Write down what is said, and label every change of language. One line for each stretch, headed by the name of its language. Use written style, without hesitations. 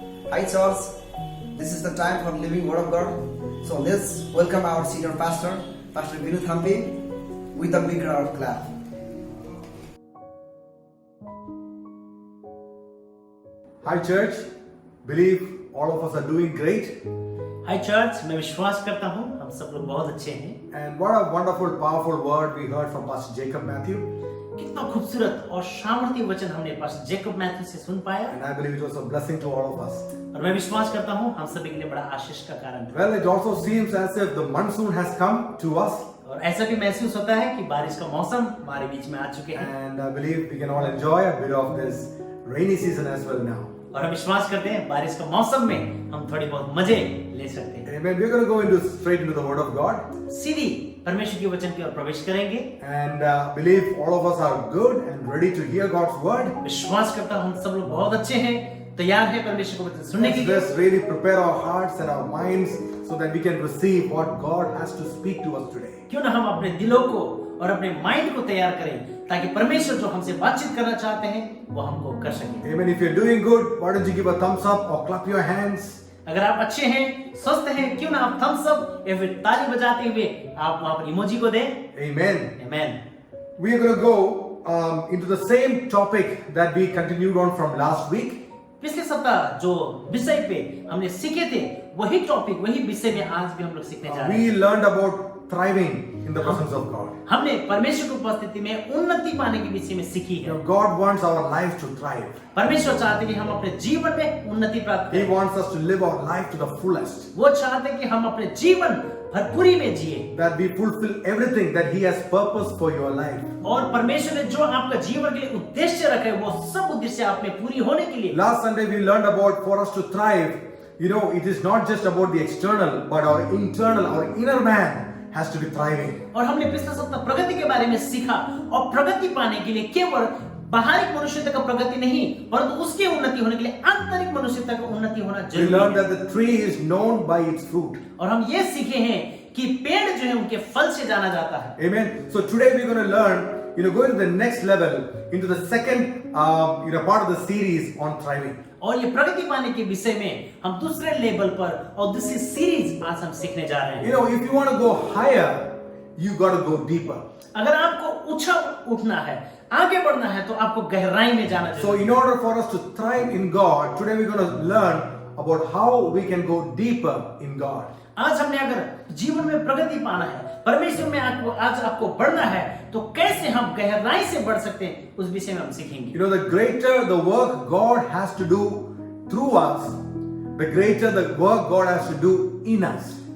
English: Hi church, this is the time for living word of God. So let's welcome our senior pastor, Pastor Vinu Thampi, with a big round of clap. Hi church, believe all of us are doing great.
Hindi: Hi church, मैं विश्वास करता हूँ हम सब लोग बहुत अच्छे हैं.
English: And what a wonderful, powerful word we heard from Pastor Jacob Matthew.
Hindi: कितना खूबसूरत और सामर्थ्य वचन हमने पास्टर जेकब मैथ्यू से सुन पाया.
English: And I believe it was a blessing to all of us.
Hindi: और मैं विश्वास करता हूँ हम सभी के लिए बड़ा आशीष का कारण है.
English: Well, it also seems as if the monsoon has come to us.
Hindi: और ऐसा भी महसूस होता है कि बारिश का मौसम हमारे बीच में आ चुके हैं.
English: And I believe we can all enjoy a bit of this rainy season as well now.
Hindi: और हम विश्वास करते हैं बारिश का मौसम में हम थोड़ी बहुत मजे ले सकते हैं.
English: Amen. We're going to go straight into the Word of God.
Hindi: सीधी परमेश्वर के वचन की ओर प्रवेश करेंगे.
English: And believe all of us are good and ready to hear God's word.
Hindi: विश्वास करता हूँ हम सब लोग बहुत अच्छे हैं, तैयार हैं परमेश्वर का वचन सुनने के लिए.
English: Let's really prepare our hearts and our minds so that we can receive what God has to speak to us today.
Hindi: क्यों ना हम अपने दिलों को और अपने माइंड को तैयार करें ताकि परमेश्वर जो हमसे बातचीत करना चाहते हैं वो हमको कर सके.
English: Amen. If you're doing good, why don't you give a thumbs up or clap your hands?
Hindi: अगर आप अच्छे हैं, स्वस्थ हैं, क्यों ना आप थम्स अप या फिर ताली बजाते हुए आप वहां पर इमोजी को दें.
English: Amen. Amen. We are going to go into the same topic that we continued on from last week.
Hindi: पिछले सप्ताह जो विषय पे हमने सीखे थे वही टॉपिक वही विषय में आज भी हम लोग सीखने जा रहे हैं.
English: We learned about thriving in the presence of God.
Hindi: हमने परमेश्वर की उपस्थिति में उन्नति पाने के विषय में सीखी है.
English: God wants our lives to thrive.
Hindi: परमेश्वर चाहते हैं कि हम अपने जीवन में उन्नति प्राप्त करें.
English: He wants us to live our life to the fullest.
Hindi: वो चाहते हैं कि हम अपने जीवन भरपूरी में जिए.
English: That we fulfill everything that He has purpose for your life.
Hindi: और परमेश्वर ने जो आपका जीवन के लिए उद्देश्य रखा है वो सब उद्देश्य आप में पूरी होने के लिए.
English: Last Sunday we learned about for us to thrive. You know, it is not just about the external, but our internal, our inner man has to be thriving.
Hindi: और हमने पिछले सप्ताह प्रगति के बारे में सीखा और प्रगति पाने के लिए केवल बाहरी मनुष्यता का प्रगति नहीं परंतु उसकी उन्नति होने के लिए आंतरिक मनुष्यता का उन्नति होना जरूरी है.
English: We learned that the tree is known by its fruit.
Hindi: और हम ये सीखे हैं कि पेड़ जो है उनके फल से जाना जाता है.
English: Amen. So today we're going to learn, going to the next level into the second, part of the series on thriving.
Hindi: और ये प्रगति पाने के विषय में हम दूसरे लेवल पर और दूसरी सीरीज आज हम सीखने जा रहे हैं.
English: If you want to go higher, you got to go deeper.
Hindi: अगर आपको ऊंचा उठना है, आगे बढ़ना है तो आपको गहराई में जाना चाहिए.
English: So in order for us to thrive in God, today we're going to learn about how we can go deeper in God.
Hindi: आज हमने अगर जीवन में प्रगति पाना है, परमेश्वर में आपको बढ़ना है तो कैसे हम गहराई से बढ़ सकते हैं उस विषय में हम सीखेंगे.
English: The greater the work God has to do through us, the greater the work God has to do in us.